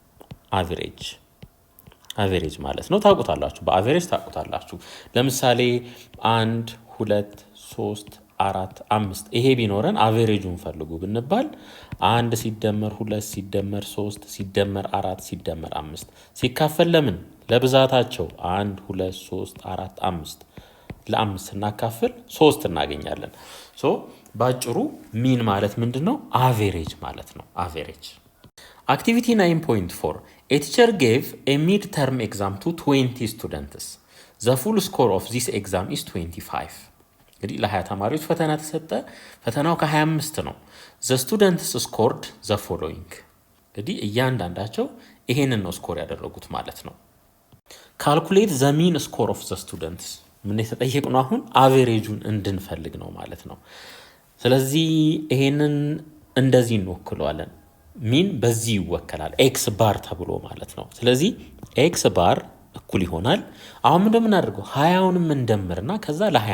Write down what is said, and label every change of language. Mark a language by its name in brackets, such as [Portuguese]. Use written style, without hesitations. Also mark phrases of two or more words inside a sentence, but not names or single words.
[Amharic] አቨሬጅ ማለት ነው። ታውቁታላችሁ፣ በአቨሬጅ ታውቁታላችሁ። ለምሳሌ 1 2 3 4 5 ይሄ ቢኖረን አቨሬጁን ፈልጉ ብንባል 1 ሲደመር 2 ሲደመር 3 ሲደመር 4 ሲደመር 5 ሲካፈል ለምን ለብዛታቸው 1 2 3 4 5 ለ5 ስናካፍል 3 እናገኛለን። ባጭሩ ሚን ማለት ምንድነው? አቨሬጅ ማለት ነው። [English] average activity 9.4 a teacher gave a mid-term exam to 20 students. The full score of this exam is 25. [Amharic] እንግዲህ ለ20 ተማሪዎች ፈተና ተሰጠ። ፈተናው ከ25 ነው። [English] the students scored the following። [Amharic] እንግዲህ እያንዳንዳቸው ይሄንን ነው ስኮር ያደረጉት ማለት ነው። [English] calculate the mean score of the students። [Amharic] ምን የተጠየቅነው አሁን አቨሬጁን እንድንፈልግ ነው ማለት ነው። ስለዚህ ይሄንን እንደዚህ እንወክለዋለን። ሚን በዚህ ይወከላል [English] x bar [Amharic] ተብሎ ማለት ነው። ስለዚህ [English] x bar [Amharic] እኩል ይሆናል። አሁን እንደምናደርገው 20ንም እንደምርና ከዛ ለ20